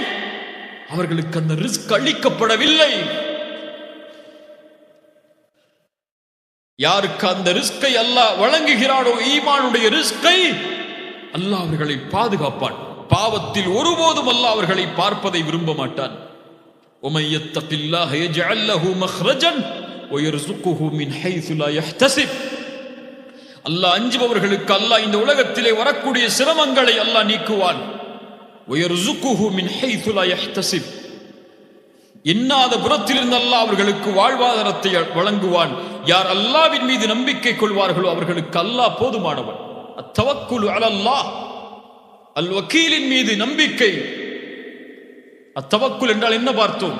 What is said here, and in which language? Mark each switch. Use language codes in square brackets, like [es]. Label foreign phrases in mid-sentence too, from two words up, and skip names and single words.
[ta] அவர்களுக்கு அந்த ரிஸ்க் அளிக்கப்படவில்லை. யாருக்கு அந்த ரிஸ்கை அல்லாஹ் வழங்குகிறானோ, ஈமானுடைய ரிஸ்கை, அல்லாஹ் அவர்களை பாதுகாப்பான். பாவத்தில் ஒருபோதும் அல்லாஹ் அவர்களை பார்ப்பதை விரும்ப மாட்டான். [ar] وَمَن يَتَّقِ اللَّهَ يَجْعَل لَّهُ مَخْرَجًا وَيَرْزُقْهُ مِنْ حَيْثُ لَا يَحْتَسِبُ. [ta] அல்லாஹ் அஞ்சுபவர்களுக்கு அல்லாஹ் இந்த உலகத்திலே வரக்கூடிய சிரமங்களை அல்லாஹ் நீக்குவான். [ar] وَيَرْزُقُهُ مِنْ حَيْثُ لَا يَحْتَسِبُ [ta] எண்ணாத புறத்திலிருந்து அல்லாஹ் அவர்களுக்கு வாழ்வாதாரத்தை வழங்குவான். யார் அல்லாஹ்வின் மீது நம்பிக்கை கொள்வார்களோ அவர்களுக்கு அல்லாஹ் போதுமானவன். [ar] التوكل على الله, [ta] அல் வக்கீலின் மீது நம்பிக்கை. அத்தவக்குல் என்றால் என்ன பார்த்தோம்?